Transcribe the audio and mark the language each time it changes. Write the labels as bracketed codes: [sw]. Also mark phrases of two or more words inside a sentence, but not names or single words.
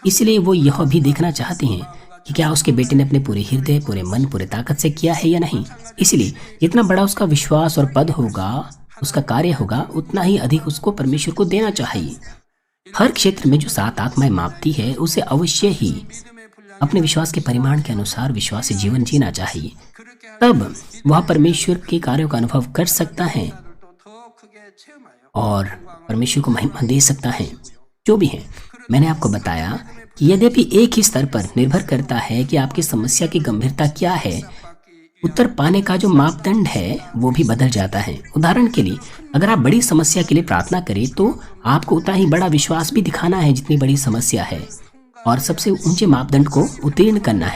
[hi] इसलिए वो यह भी देखना चाहते हैं कि क्या उसके बेटे ने अपने पूरे हृदय, पूरे मन, पूरे ताकत से किया है या नहीं। इसलिए जितना बड़ा उसका विश्वास और पद होगा, उसका कार्य होगा, उतना ही अधिक उसको परमेश्वर को देना चाहिए। हर क्षेत्र में जो 7 आत्माएं मापती है, उसे अवश्य ही [ko] 믿음의 분량 [hi] अपने विश्वास के परिमाण के अनुसार विश्वासी जीवन जीना चाहिए। [ko] 그렇게 할 [hi] तब वह परमेश्वर के कार्यों का अनुभव कर सकता है [ko] 때도 더 크게 체험하여 [hi] और परमेश्वर को महिमा दे सकता है। जो भी है, मैंने आपको बताया कि यद्यपि एक ही स्तर पर निर्भर करता है कि आपकी समस्या की गंभीरता क्या है, उत्तर पाने का जो मापदंड है वो भी बदल जाता है। उदाहरण के लिए, अगर आप बड़ी समस्या के लिए प्रार्थना करें, तो आपको उतना ही बड़ा विश्वास भी दिखाना है जितनी बड़ी समस्या है, और सबसे ऊंचे मापदंड को उत्तीर्ण करना है।